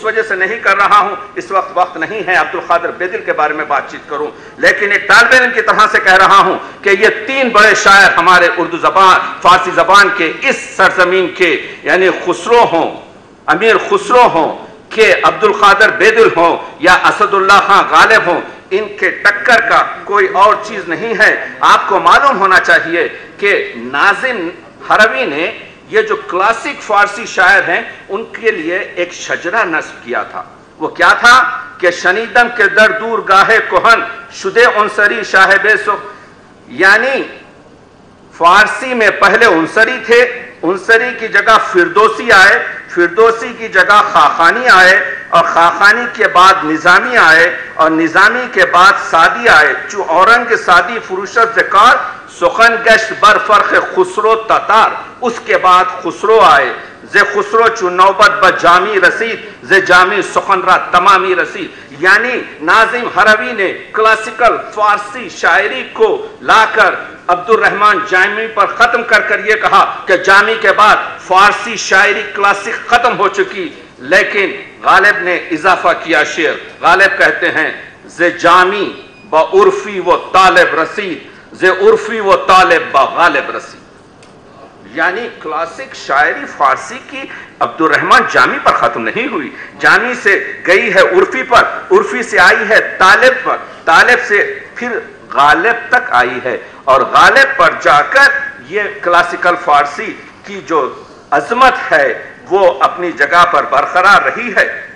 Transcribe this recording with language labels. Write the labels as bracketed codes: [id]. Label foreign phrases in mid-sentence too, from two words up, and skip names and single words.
[ur] وجہ سے نہیں کر رہا ہوں، اس وقت نہیں ہے عبدالقادر بیدل کے بارے میں بات چیت کروں، لیکن ایک طالب علم کی طرح سے کہہ رہا ہوں کہ یہ 3 بڑے شاعر ہمارے اردو زبان فارسی زبان کے اس سرزمین کے، یعنی خسرو ہوں، امیر خسرو ہوں کہ عبدالقادر بیدل ہوں یا اسد اللہ خان غالب ہوں، ان کے ٹکر کا کوئی اور چیز نہیں ہے. آپ کو معلوم ہونا چاہیے کہ ناظم ہروی نے یہ جو کلاسک فارسی شاعر ہیں ان کے لیے ایک شجرہ نصب کیا تھا. وہ کیا تھا کہ [fa] شنیدم کے در دور گاہے کہن شدے عنصری شاہب سخ، [ur] یعنی فارسی میں پہلے عنصری تھے، عنصری کی جگہ فردوسی آئے، فردوسی کی جگہ خاقانی آئے، اور خاقانی کے بعد نظامی آئے، اور نظامی کے بعد سعدی آئے. [fa] چو اورنگ سعدی فروشت ذکار سخن گشت بر فرق خسرو تتار، [ur] اس کے بعد خسرو آئے. [fa] ز خسرو چو نوبت با جامی رسید ز جامی سخن را تمامی رسید. [ur] یعنی ناظم ہروی نے کلاسیکل فارسی شاعری کو لا کر عبد الرحمن جامی پر ختم کر یہ کہا کہ جامی کے بعد فارسی شاعری کلاسک ختم ہو چکی. لیکن غالب نے اضافہ کیا شعر. غالب کہتے ہیں [fa] ز جامی با عرفی و طالب رسید ز عرفی و طالب با غالب رسید. [ur] یعنی کلاسک شاعری فارسی کی عبد الرحمن جامی پر ختم نہیں ہوئی. جامی سے گئی ہے عرفی پر, عرفی سے آئی ہے طالب پر, طالب سے پھر غالب تک آئی ہے, اور غالب پر جا کر یہ کلاسیکل فارسی کی جو عظمت ہے وہ اپنی جگہ پر برقرار رہی ہے.